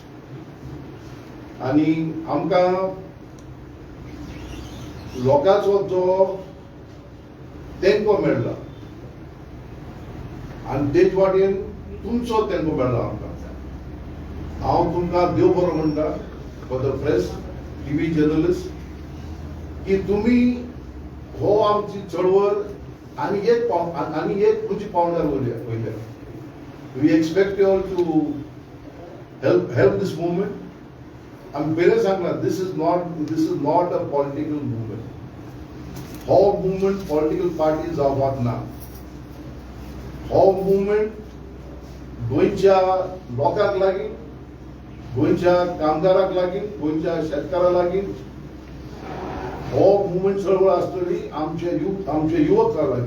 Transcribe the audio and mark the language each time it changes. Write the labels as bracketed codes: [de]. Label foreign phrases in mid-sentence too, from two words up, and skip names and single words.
[kok] आणि आमकां लोकांचो जो तेंको मेळ्ळा आणि तेच वाटेन तुमचो तेंको मेळ्ळा आमकां. हांव तुमकां देव बरो म्हणटा [en] for the press, TV journalist, [kok] की तुम्ही हो आमची चळवळ आणि एक तुमची पावणार वयल्या. [en] we expect you all to help this movement. [kok] आम्ही पहिले सांगला, [en] this is not a political movement. [kok] हो [en] movement political parties [kok] जावपाक ना. हो movement गोंयच्या लोकांक लागीं, गोंयच्या कामगाराक लागीं, गोंयच्या शेतकाराक लागीं हो मुवमेंट चळवळ आसतली आमचे युवकां लागीं.